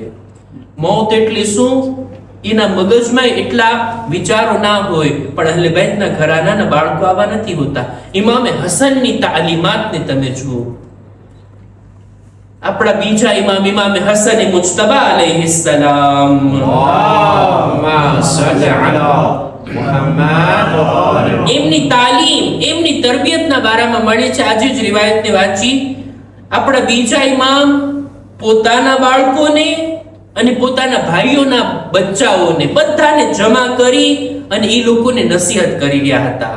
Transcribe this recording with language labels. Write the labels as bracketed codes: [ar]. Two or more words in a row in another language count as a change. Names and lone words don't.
[gu] મૌત એટલે શું એના મગજમાં એટલા વિચારો ના હોય, પણ અહલે બેતના ઘરાનાના બાળકો આવા નથી હોતા. ઇમામે હસનની તાલીમાતને તમે જુઓ. આપણા બીજા ઇમામ ઇમામે હસન મુજતબા અલૈહિસ્સલામ, [ar] محمد وآل محمد. [gu] એમની તાલીમ, એમની તરબિયતના બારામાં મળે છે. આજે જ રિવાયતને વાંચી. આપણા બીજા ઇમામ પોતાના બાળકોને અને પોતાના ભાઈઓના બચ્ચાઓને બધાને જમા કરી અને એ લોકોને નસીહત કરી રહ્યા હતા.